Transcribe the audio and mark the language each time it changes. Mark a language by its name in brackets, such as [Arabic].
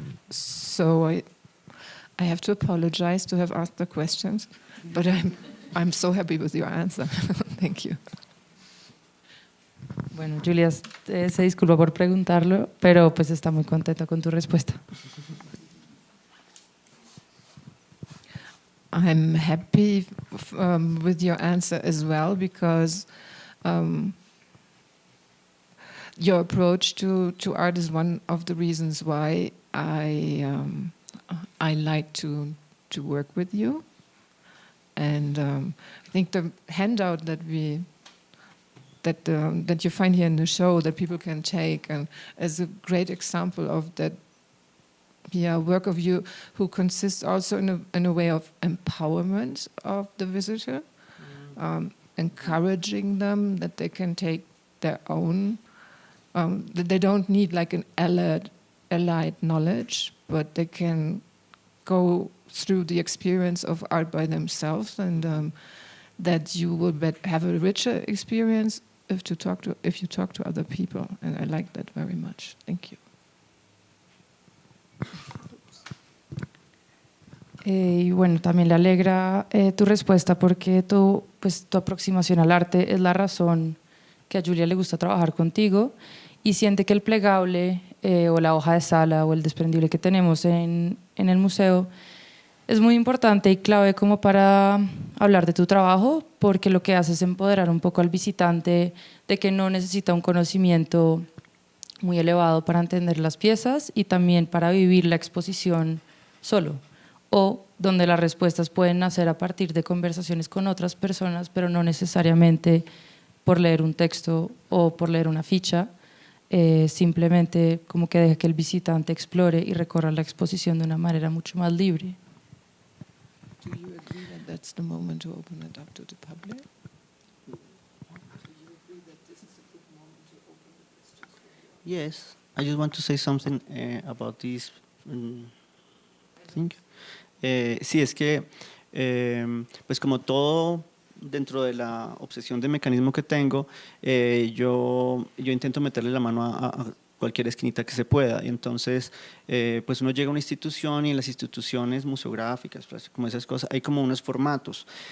[English] So I have to apologize to have asked the questions, but I'm so happy with your answer. Thank you. [Spanish] Bueno, Julia se disculpa por preguntarlo, pero pues está muy contenta con tu respuesta. [English] I'm happy with your answer as well because your approach to art is one of the reasons why I like to work with you, and I think the handout that you find here in the show that people can take and is a great example of that. Yeah, work of you who consists also in a way of empowerment of the visitor, encouraging them that they can take their own, that they don't need like an allied knowledge, but they can go through the experience of art by themselves, and that you will have a richer experience if you talk to other people. And I like that very much. Thank you. [Spanish] Y bueno, también le alegra tu respuesta porque tu aproximación al arte es la razón que a Julia le gusta trabajar contigo y siente que el plegable o la hoja de sala o el desprendible que tenemos en el museo es muy importante y clave como para hablar de tu trabajo, porque lo que hace es empoderar un poco al visitante de que no necesita un conocimiento muy elevado para entender las piezas y también para vivir la exposición solo, o donde las respuestas pueden nacer a partir de conversaciones con otras personas, pero no necesariamente por leer un texto o por leer una ficha, simplemente como que deja que el visitante explore y recorra la exposición de una manera mucho más libre. [English] Do you agree that that's the moment to open it up to the public? Yes, I just want to say something about this thing. [Spanish] Sí, es que, pues como todo dentro de la obsesión de mecanismo que tengo, yo intento meterle la mano cualquier esquinita que se pueda. Y entonces, pues uno llega a una institución y en las instituciones museográficas, pues, como esas cosas, hay como unos formatos.